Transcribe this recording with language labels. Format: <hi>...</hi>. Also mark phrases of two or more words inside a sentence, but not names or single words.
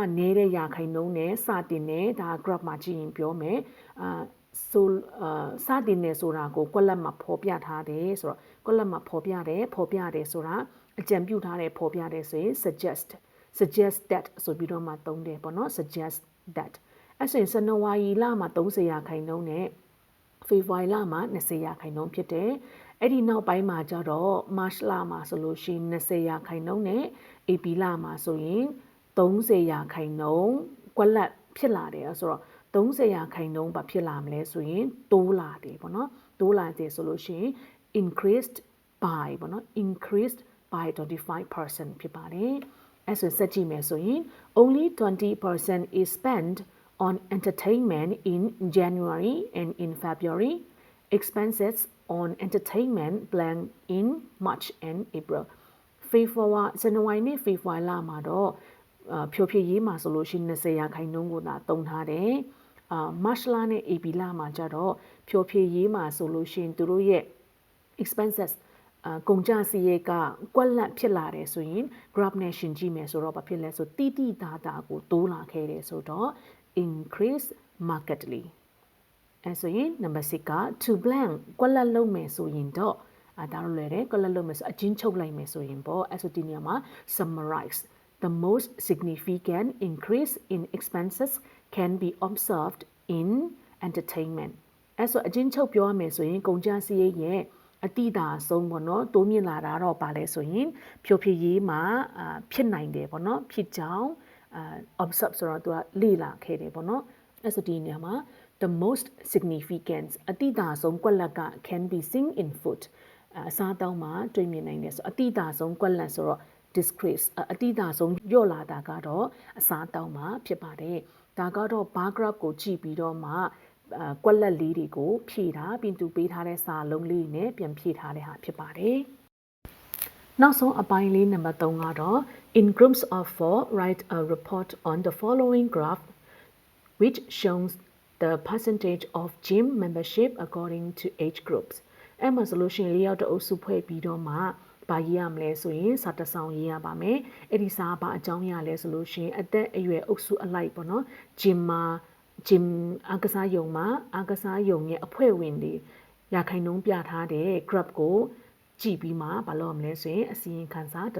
<my>နေတဲ့ရာခိုင်နှုန်းနဲ့စတင်နေဒါ graph မှာကြည့်ရင်ပြောမယ်ဆိုစတင်နေဆိုတာကိုကွက်လက်မှာဖော်ပြထားတယ်ဆိုတော့ကွက်လက်မှာဖော်ပြတယ်ဆိုတာအကြံပြုထားတယ်ဖော်ပြတယ်ဆိုရင်</my> <en>suggest that</en> <my>ဆိုပြီးတော့မှသုံးတယ်ပေါ့နော်</my> <en>suggest that</en> <my>အဲ့ဆိုရင်ဇန်နဝါရီလမှာ30%နဲ့ဖေဖော်ဝါရီလမှာ20%ဖြစ်တယ်အဲ့ဒီနောက်ပိုင်းမှာကျတော့မတ်လမှာဆိုလို့ရှိရင်20%နဲ့ဧပြီလမှာဆိုရင် 30%ကွက်လက်ဖြစ်လာတယ်ဆိုတော့30%ဘာဖြစ်လာမလဲဆိုရင်တိုးလာတယ်ပေါ့နော်တိုးလာတယ်ဆိုလို့ရှိရင်</my> <en>increased by</en> <my>ပေါ့နော်</my> <en>increased by</en> <my>25% ဖြစ်ပါတယ်အဲ့ဆိုစက်ကြည့်မယ်ဆိုရင်</my> <en>only 20% is spent on entertainment in January and in February expenses on entertainment blank in March and April</en> <my>ဇန်နဝါရီနဲ့ဖေဖော်ဝါရီလမှာတော့ဖြိုဖြည့်ရေးမှာဆိုလို့ရှိရင်20%ကိုသာသုံးထားတယ် မတ်လနဲ့ဧပြီလမှာကျတော့ဖြိုဖြည့်ရေးမှာဆိုလို့ရှိရင်သူတို့ရဲ့ expenses ကုန်ကျစရိတ်ကကွက်လက်ဖြစ်လာတယ်ဆိုရင် graph နဲ့ရှင်းကြည့်မယ်ဆိုတော့ဘာဖြစ်လဲဆိုတိတိတသာကိုတိုးလာခဲ့တယ်ဆိုတော့</my> <en>increase markedly</en> <my>အဲဆိုရင် number 6က</my> <en>to blank</en> <my>ကွက်လက်လုံးမယ်ဆိုရင်တော့ဒါတော့လွယ်တယ်ကွက်လက်လုံးမယ်ဆိုအချင်းချုပ်လိုက်မယ်ဆိုရင်ပေါ့အဲဆိုဒီနေရာမှာ</my> <en>summarize the most significant increase in expenses can be observed in entertainment</en> <my>အဲဆိုအချင်းချုပ်ပြောရမယ်ဆိုရင် ကုန်ကျစရိတ်ရဲ့အတိတာဆုံးပေါ့နော်တိုးမြင့်လာတာတော့ပါလဲဆိုရင်ဖြိုဖြည့်ရေးမှာဖြစ်နိုင်တယ်ပေါ့နော်ဖြစ်ကြောင်းobserve ဆိုတော့သူက လေ့လာခဲ့တယ်ပေါ့နော်အဲဆိုဒီနေရာမှာ</my> <en>the most significant</en> <my>အတိတာဆုံးကွက်လက်က</my> <en>can be seen in food</en> <my>အ စားအသောက်မှာတွေ့မြင်နိုင်တယ်ဆိုအတိတာဆုံးကွက်လက်ဆိုတော့ decrease အတိတာဆုံးလျော့လာတာကတော့အစားအသောက်မှာဖြစ်ပါတယ်ဒါကတော့</my> <en>bar graph</en> <my>ကိုကြည့်ပြီးတော့မှကွက်လက်လေးတွေကိုဖြည့်ထားပြီးသူပေးထားတဲ့စာလုံးလေးနဲ့ပြန်ဖြည့်ထားတဲ့ဟာဖြစ်ပါတယ်နောက်ဆုံးအပိုင်းလေးနံပါတ်3ကတော့</my> <en>in groups of 4 write a report on the following graph which shows the percentage of gym membership according to age groups</en> <my>အဲ့မှာဆိုလို့ရှိရင်လေးယောက်တအုပ်စုဖွဲ့ပြီးတော့မှဘာရေးရမလဲဆိုရင်စာတစောင်ရေးရပါမယ်အဲ့ဒီစာဘာအကြောင်းရလဲဆိုလို့ရှိရင်အသက်အရွယ်အုပ်စုအလိုက်ပေါ့နော် gym အားကစားရုံမှာအားကစားရုံရဲ့အဖွဲ့ဝင်တွေရာခိုင်နှုန်းပြထားတဲ့ graph ကိုကြည့်ပြီးမှဘာလုပ်ရမလဲဆိုရင်အစီရင်ခံစာတ</my>